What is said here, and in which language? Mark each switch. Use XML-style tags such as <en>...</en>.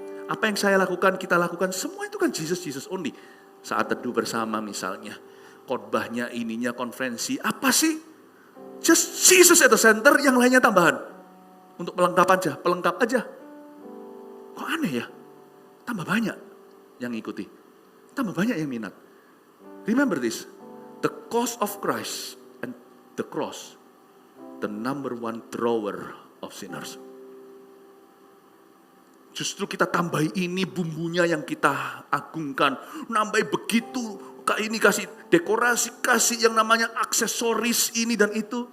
<id>Apa yang saya lakukan, kita lakukan, semua itu kan</id> <en>Jesus only.</en> <id>Saat teduh bersama misalnya, khotbahnya, ininya, konferensi, apa sih?</id> <en>Just Jesus at the center,</en> <id>yang lainnya tambahan. Untuk pelengkap aja. Kok aneh ya? Tambah banyak yang ikuti. Tambah banyak yang minat.</id> <en>Remember this, the cause of Christ and the cross, the number one drawer of sinners.</en> <id>Justru kita tambahi ini bumbunya yang kita agungkan. Nambahi begitu, ini kasih dekorasi, kasih yang namanya aksesoris ini dan itu.</id>